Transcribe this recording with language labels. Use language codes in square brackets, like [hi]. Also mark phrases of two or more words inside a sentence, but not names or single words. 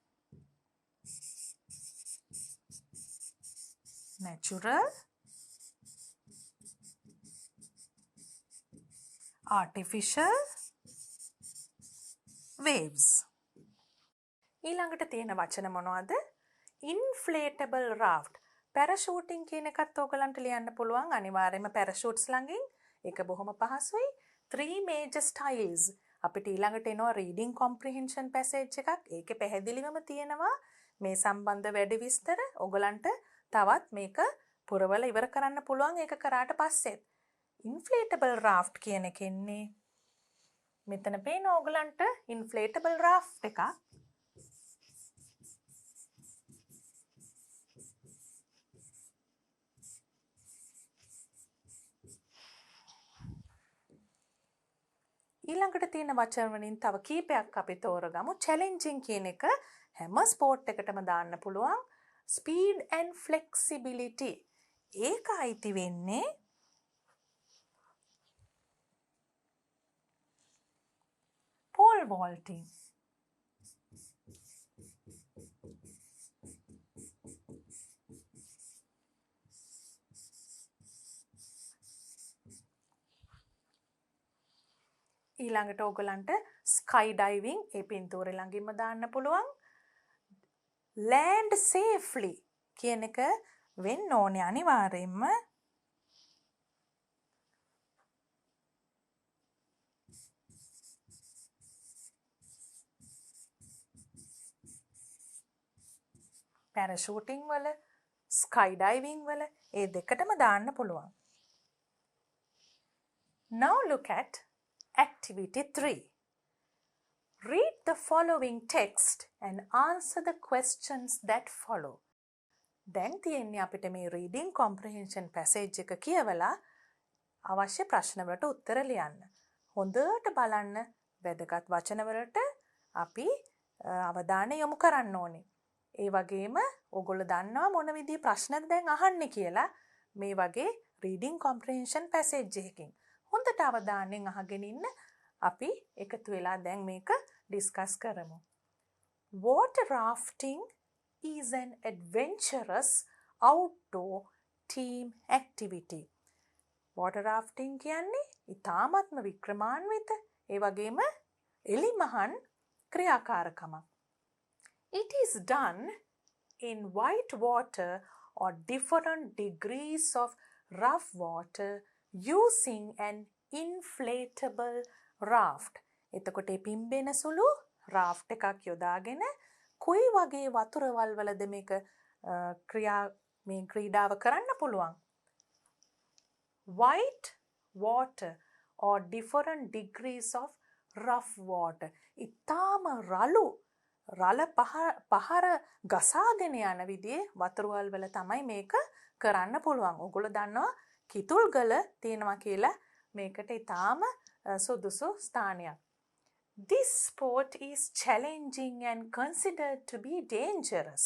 [en] natural artificial waves. [si] ඊළඟට තියෙන වචන මොනවද? [en] inflatable raft. [si] parachuting කියන එකත් ඔයගලන්ට ලියන්න පුළුවන් අනිවාර්යයෙන්ම parachutes ළඟින්. ඒක බොහොම පහසුයි. 3 [en] major styles. [si] අපිට ඊළඟට එනවා [en] reading comprehension passage [si] එකක්. ඒකේ පැහැදිලිවම තියෙනවා මේ සම්බන්ධ වැඩි විස්තර. ඔයගලන්ට තවත් මේක පුරවල ඉවර කරන්න පුළුවන් ඒක කරාට පස්සේ. [en] inflatable raft [si] කියන එකෙන්නේ මෙතන පේන ඔයගලන්ට [en] inflatable raft [si] එකක්. ඊළඟට තියෙන වචන වලින් තව කීපයක් අපි තෝරගමු. challenging කියන එක හැම ස්පෝර්ට් එකටම දාන්න පුළුවන්. [en] speed and flexibility. [si] ඒක අයිති වෙන්නේ [en] pole vaulting. [si] ඊළඟට ඕගලන්ට skydiving ඒ පින්තූරේ ළඟින්ම දාන්න පුළුවන්. [en] land safely [si] කියන එක වෙන්න ඕනේ අනිවාර්යයෙන්ම. parachuting වල, skydiving වල ඒ දෙකටම දාන්න පුළුවන්. [en] Now look at activity 3. Read the following text and answer the questions that follow. [si] දැන් තියෙන්නේ අපිට මේ [en] reading comprehension passage [si] එක කියවලා අවශ්‍ය ප්‍රශ්න වලට උත්තර ලියන්න. හොඳට බලන්න වැදගත් වචනවලට අපි අවධානය යොමු කරන්න ඕනේ. ඒ වගේම ඔයගොල්ලෝ දන්නවා මොන විදිහේ ප්‍රශ්නද දැන් අහන්නේ කියලා මේ වගේ [en] reading comprehension passage [si] එකකින්. හොඳට අවධානයෙන් අහගෙන ඉන්න. අපි එකතු වෙලා දැන් මේක ඩිස්කස් කරමු. [en] Water rafting is an adventurous outdoor team activity. Water rafting [si] කියන්නේ ඉතාමත්ම වික්‍රමාන්විත ඒ වගේම එලිමහන් ක්‍රියාකාරකමක්. [en] It is done in white water or different degrees of rough water using an inflatable raft. [si] එතකොට පිම්බෙන සුළු raft එකක් යොදාගෙන කොයි වගේ වතුරවල් වලද මේක ක්‍රීඩාව කරන්න පුළුවන්. [en] White water or different degrees of rough water. [si] ඉතාම රළ පහර ගසාගෙන යන විදිහේ වතුරවල් වල තමයි මේක කරන්න පුළුවන්. ඔයගොල්ලෝ දන්නවා කිතුල්ගල තියෙනවා කියලා මේකට ඉතාම සුදුසු ස්ථානයක්. [en] This sport is challenging and considered to be dangerous.